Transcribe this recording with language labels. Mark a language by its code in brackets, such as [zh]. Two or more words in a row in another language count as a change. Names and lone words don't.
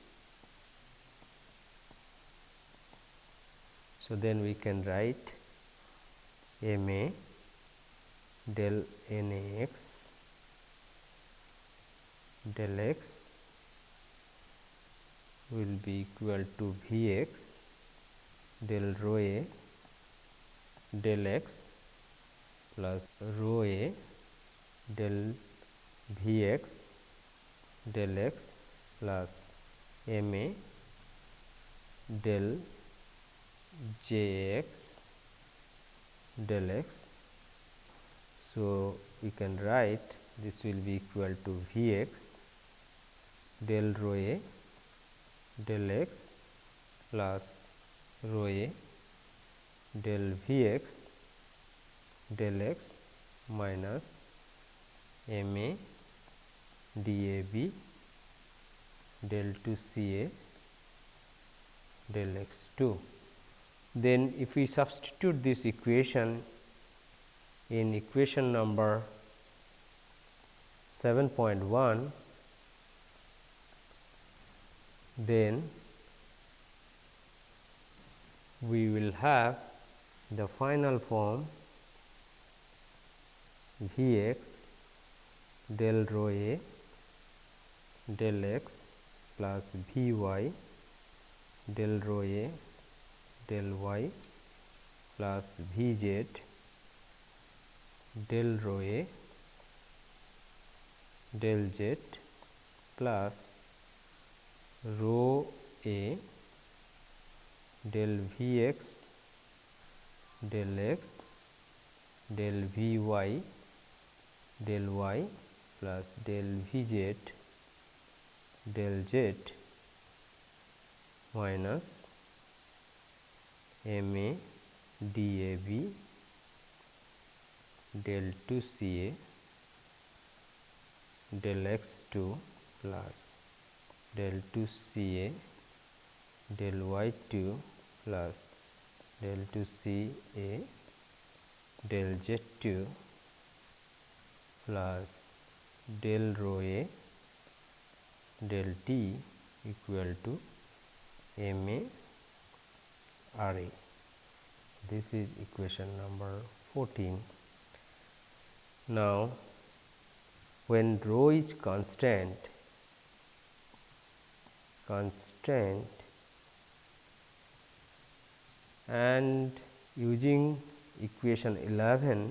[en] So, then we can write M A del N A x del x will be equal to V x del rho a del x plus rho a del V x del x plus m a del j x del x. So, we can write this will be equal to V x del rho a del x plus rho a del V x del x minus m a d a b del 2 c a del x 2. Then, if we substitute this equation in equation number 7.1, then we will have the final form V x del rho a del x plus V y del rho a del y plus V z del rho a del z plus rho a del V x del x del V y del y plus del V z del z minus m a d a b del 2 c a del x 2 plus del 2 c a del y 2 plus del 2 c a del z 2 plus del rho a del t equal to m a r a. This is equation number 14. Now, when rho is constant and using equation 11.